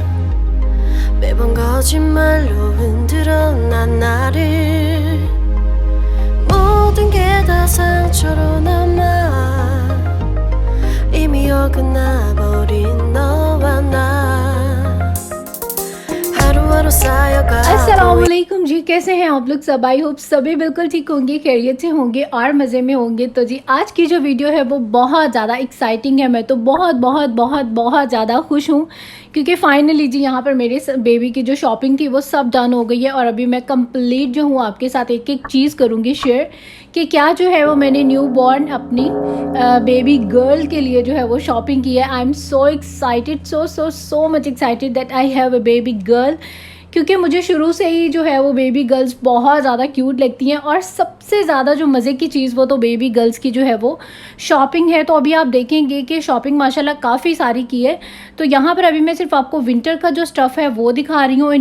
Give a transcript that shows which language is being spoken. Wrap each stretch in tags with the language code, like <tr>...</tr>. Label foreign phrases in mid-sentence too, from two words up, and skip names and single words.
<ko>매번 거짓말로 흔들어 난 나를. 모든 게 다 상처로 남아. 이미 어긋나버린 너와 나. 하루하루 쌓여가.</ko> <hi>अस्सलामुअलैकुम जी, कैसे हैं आप लोग सब।</hi> <en>I hope</en> <hi>सभी बिल्कुल ठीक होंगे, खैरियत से होंगे और मज़े में होंगे। तो जी आज की जो वीडियो है वो बहुत ज़्यादा एक्साइटिंग है। मैं तो बहुत बहुत बहुत बहुत ज़्यादा खुश हूँ क्योंकि फाइनली जी यहाँ पर मेरे बेबी की जो शॉपिंग थी वो सब डन हो गई है। और अभी मैं कंप्लीट जो हूँ आपके साथ एक एक चीज़ करूँगी शेयर कि क्या जो है वो मैंने</hi> <en>new born</en> <hi>अपनी</hi> <en>baby girl</en> <hi>के लिए जो है वो शॉपिंग की है।</hi> <en>I am so excited, so much excited that I have a baby girl,</en> <hi>क्योंकि मुझे शुरू से ही जो है वो</hi> <en>baby girls</en> <hi>बहुत ज़्यादा क्यूट लगती हैं। और सबसे ज़्यादा जो मज़े की चीज़ वो तो</hi> <en>baby girls</en> <hi>की जो है वो शॉपिंग है। तो अभी आप देखेंगे कि शॉपिंग माशाल्लाह काफ़ी सारी की है। तो यहाँ पर अभी मैं सिर्फ आपको विंटर का जो स्टफ़ है वो दिखा रही हूँ।</hi>